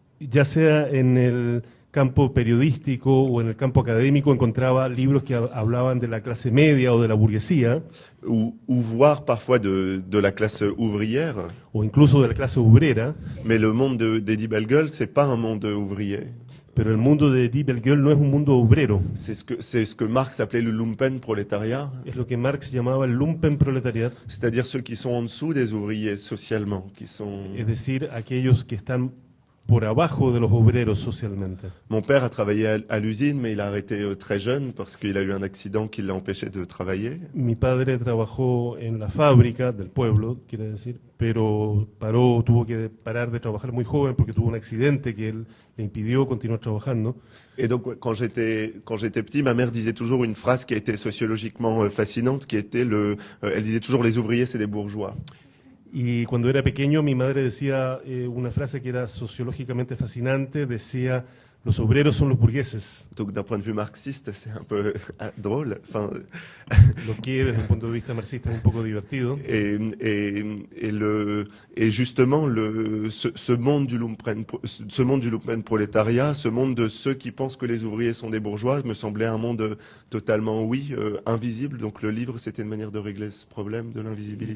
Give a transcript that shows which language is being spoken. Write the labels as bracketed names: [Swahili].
[Spanish] Ya sea en el campo periodístico o en el campo académico, encontraba libros que hablaban de la clase media o de la burguesía. [French] Ou voire parfois de la classe ouvrière. [Spanish] O incluso de la clase obrera. [French] Mais le monde d'Eddie Bellegueule, c'est pas un monde ouvrier. [Spanish] Pero el mundo de Eddie Bellegueule no es un mundo obrero. [French] C'est ce que Marx appelait le lumpenprolétariat. [Spanish] Es lo que Marx llamaba el lumpenproletariat. [French] C'est-à-dire ceux qui sont en dessous des ouvriers socialement, qui sont... [Spanish] Es decir, aquellos que están por abajo de los obreros socialmente. [French] Mon père a travaillé à l'usine, mais il a arrêté très jeune parce qu'il a eu un accident qui l'a empêché de travailler. [Spanish] Mi padre trabajó en la fábrica del pueblo, quiere decir, pero tuvo que parar de trabajar muy joven porque tuvo un accidente que le impidió continuar trabajando. [French] Et donc, quand j'étais petit, ma mère disait toujours une phrase qui a été sociologiquement fascinante, qui était elle disait toujours les ouvriers, c'est des bourgeois. [Spanish] Y cuando era pequeño, mi madre decía una frase que era sociológicamente fascinante, decía, los obreros son los burgueses, [French] Donc d'un point de vue marxiste, c'est un peu drôle. Enfin, [Spanish] lo que desde un punto de vista marxista es un poco divertido. [French] et justement, ce monde du lumpen prolétariat, ce monde de ceux qui pensent que les ouvriers sont des bourgeois, me semblait un monde totalement, invisible. Donc le livre, c'était une manière de régler ce problème de l'invisibilité.